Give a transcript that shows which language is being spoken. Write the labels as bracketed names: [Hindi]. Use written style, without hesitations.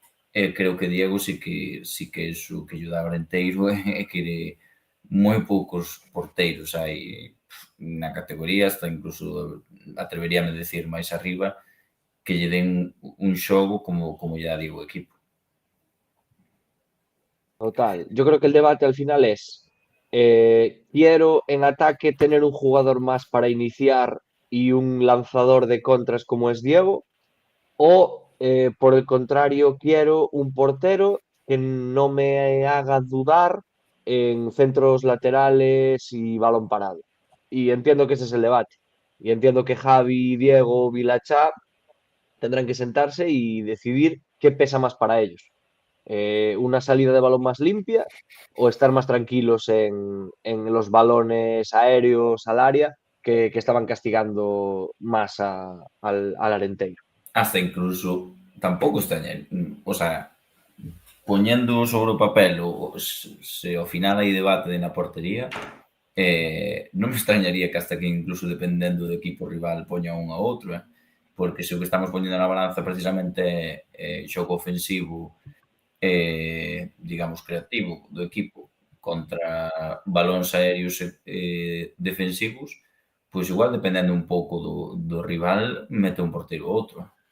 [Galician] Creo que Diego sí que é iso que lle dá Arenteiro e que moi poucos porteiros hai na categoría, hasta incluso atreveríame a decir máis arriba, que lle den un xogo como lle dá Diego o equipo. Total. [Spanish] Yo creo que el debate al final es, quiero en ataque tener un jugador más para iniciar y un lanzador de contras como es Diego, o por el contrario, quiero un portero que no me haga dudar en centros laterales y balón parado. Y entiendo que ese es el debate. Y entiendo que Javi, Diego, Vilachá tendrán que sentarse y decidir qué pesa más para ellos. Una salida de balón más limpia o estar más tranquilos en los balones aéreos al área que estaban castigando más al Arenteiro. [Galician] Hasta incluso tampouco está, o sea, poñendo sobre o papel se ao final hai debate na portería, non me extrañaría que hasta que incluso dependendo do equipo rival poña un a outro, porque se o que estamos poñendo na balanza precisamente é xogo ofensivo, digamos, creativo do equipo contra balóns aéreos defensivos, pois igual dependendo un pouco do rival mete un porteiro ou outro.